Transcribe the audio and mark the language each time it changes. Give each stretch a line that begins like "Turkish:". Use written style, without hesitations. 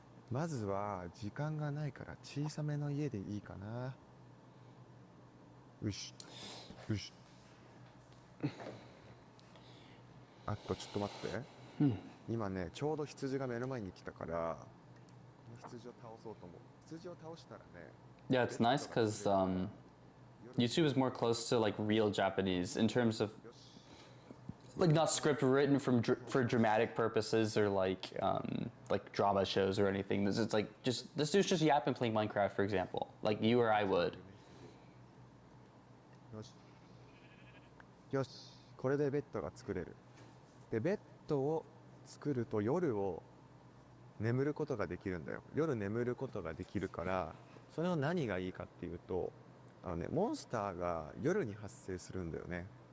Japanese: まずは時間がないから小さめの家でいいかな。よし。よし。あとちょっと待って。今ね、ちょうど羊が目の前に来たから、羊を倒そうと思う。羊を倒したらね。
English: Yeah, it's nice because YouTube is more close to like real Japanese in terms of like not script written for dramatic purposes or like drama shows or anything. This is like just this dude's just yapping playing Minecraft, for example, like you or I would.
Japanese: よしよし、これでベッドが作れる。でベッドを作ると夜を眠ることができるんだよ。夜眠ることができるから、それの何がいいかっていうと、モンスターが夜に発生するんだよね。